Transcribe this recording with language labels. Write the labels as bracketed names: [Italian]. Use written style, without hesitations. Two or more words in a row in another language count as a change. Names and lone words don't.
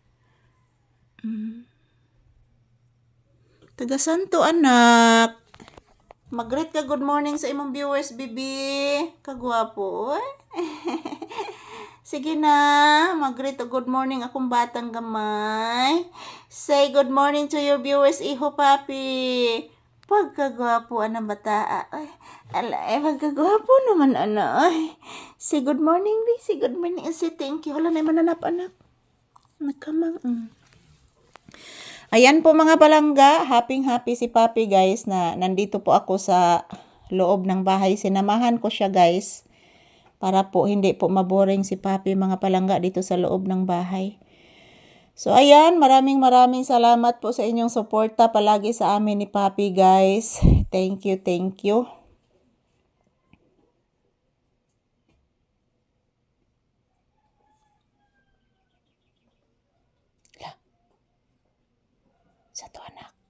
[Cebuano] Taga Santo, anak. Mag-greet ka [English] good morning [Cebuano] sa imong viewers, bibi. Kagwapo, Sige na, mag-greet [English] good morning [Cebuano] akong batang gamay. [English] Say good morning to your viewers, iho, Papi. [Cebuano] Pagkagwapo, anang bata. Pagkagwapo naman, Ay. [English] Say good morning, bi. Say good morning. Say thank you. [Cebuano] Wala na mananap, anak. [Filipino] Nakamang, Ayan po, mga palangga, happy si Papi, guys, na nandito po ako sa loob ng bahay. Sinamahan ko siya, guys, para po hindi po maboring si Papi, mga palangga, dito sa loob ng bahay. So, ayan, maraming salamat po sa inyong suporta palagi sa amin ni Papi, guys. [English] Thank you. Satu anak.